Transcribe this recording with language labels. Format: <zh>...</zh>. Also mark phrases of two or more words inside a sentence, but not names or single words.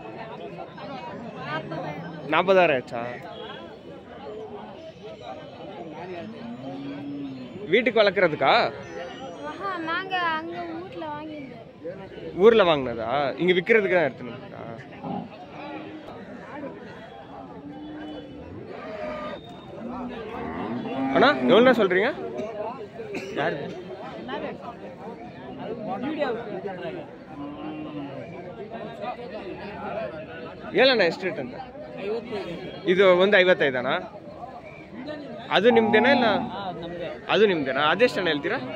<ta>40,000 ஆச்சா வீட்டுக்கு வளர்க்குறதுக்கா ஊரில் வாங்கினதா இங்கே விற்கிறதுக்கு தான் எடுத்துன்னு வந்ததா அண்ணா எவ்வளோ சொல்கிறீங்க யார்</ta> <kn>ಹೇಳಣ್ಣ ಎಷ್ಟು ರೇಟ್ ಅಂತ ಇದು ಒಂದು 55 ಅದು ನಿಮ್ದೇನಾ ಇಲ್ಲ ಅದು ನಿಮ್ದೇನಾ ಅದೆಷ್ಟಣ್ಣ ಹೇಳ್ತೀರಾ</kn>